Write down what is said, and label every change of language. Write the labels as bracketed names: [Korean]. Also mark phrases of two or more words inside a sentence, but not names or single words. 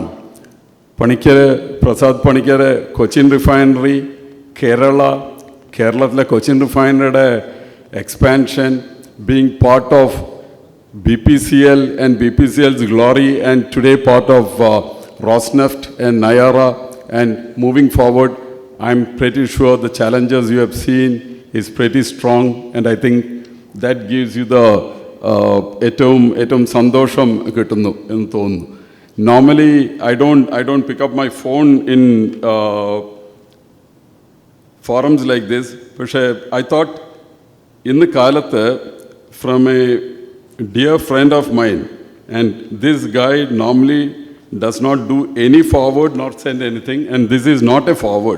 [English] Prasad Panikkar, Cochin Refinery, Kerala Cochin Refinery expansion, being part of BPCL and BPCL's glory, and today part of Rosneft and Nair, and moving forward, I'm pretty sure the challenges you have seen is pretty strong, and I think that gives you the [Malayalam] ഏറ്റം സന്തോഷം കിട്ടുന്നു എന്നു തോന്നു. [English] Normally, I don't pick up my phone in forums like this, but I thought in the kalathe from a dear friend of mine, and this guy normally does not do any forward nor send anything, and this is not a forward.